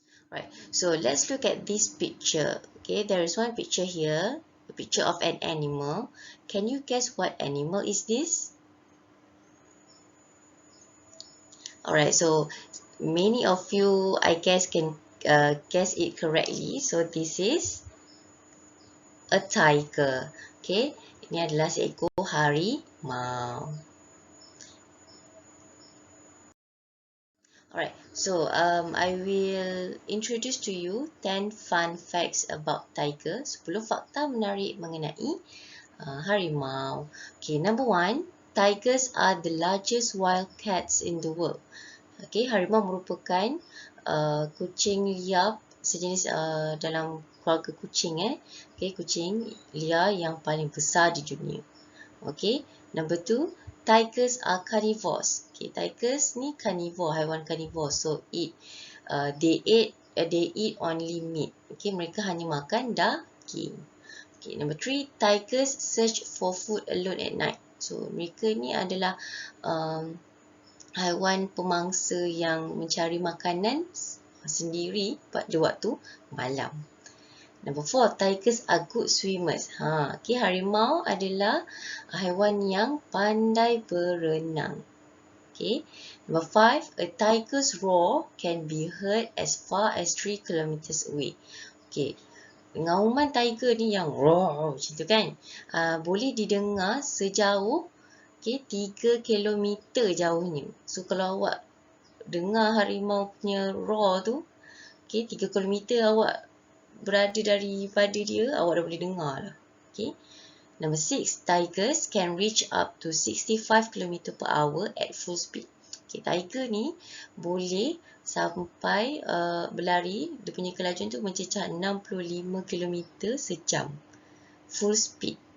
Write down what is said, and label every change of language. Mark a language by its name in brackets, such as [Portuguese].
[English] Right, so let's look at this picture. Okay, there is one picture here. A picture of an animal. Can you guess what animal is this? Alright, so many of you, I guess, can guess it correctly. So this is a tiger. [Malay] Okay, ini adalah seekor harimau. [English] Alright, so I will introduce to you 10 fun facts about tiger. [Malay] 10 fakta menarik mengenai harimau. [English] Okay, number 1, tigers are the largest wild cats in the world. [Malay] Okay, harimau merupakan kucing liar sejenis dalam keluarga kucing. Okay, kucing liar yang paling besar di dunia. Okay, [English] number 2, tigers are carnivores. Okay, tigers ni carnivore, haiwan carnivore. So they eat only meat. [Malay] Okay, mereka hanya makan daging. [English] Okay, number 3, tigers search for food alone at night. [Malay] So mereka ni adalah haiwan pemangsa yang mencari makanan sendiri pada waktu malam. [English] Number 4, tigers are good swimmers. [Malay] Okay, harimau adalah haiwan yang pandai berenang. Okay. [English] Number 5, a tiger's roar can be heard as far as 3 kilometers away. [Malay] Okay, ngauman tiger ni yang roar macam tu kan, boleh didengar sejauh 3 kilometer jauhnya. So kalau awak dengar harimau punya roar tu, 3 kilometer awak berada daripada dia, awak dah boleh dengar lah. Okay. [English] Number 6, tigers can reach up to 65 km per hour at full speed. [Malay] Okay, tiger ni boleh sampai berlari, dia punya kelajuan tu mencecah 65 km sejam. [English] Full speed.